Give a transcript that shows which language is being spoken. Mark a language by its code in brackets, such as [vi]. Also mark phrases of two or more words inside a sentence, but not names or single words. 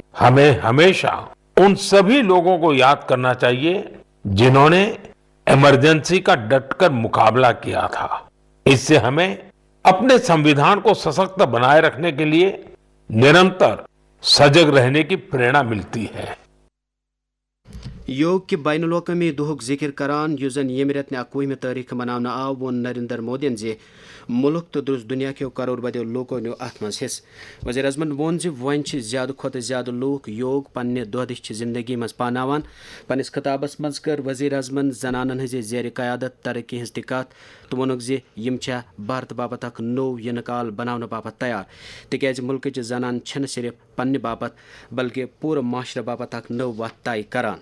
[hi] हमें हमेशा उन सभी लोगों को याद करना चाहिए जिन्होंने इमरजेंसी का डट कर मुक़ाबला किया था. इस से हमें अपने संविधान को सशक्त बनाए रखने के लिए निरंतर सजग रहने की प्रेरणा मिलती है. [ks] یوگ کہ بین الاقوامی دہک ذکر کران یس زن یم رتن 21 تاریخ مناونہ آو وون نریندر مودین زِ ملک تو درس دنیا کیو کروڑ بدیو لوکو نیو ات مز حصہ. وزیر اعظمن وون زِ ون زیادہ کھوتہ زیادہ لوک یوگ پنہ دۄہ دش زندگی مز پاناوان. پنس خطابس مز کر وزیر اعظمن زنانن ہز زیر قیادت ترقی ہز تہ کت تو وونک زِ یم چھا بھارت باپت اخ نو ینہ کال بناونہ باپت تیار تکیاز ملکچ زنان چھن صرف پنہ باپت بلکہ پورٕ معاشرٕ باپت اخ نو وتھ طے کران.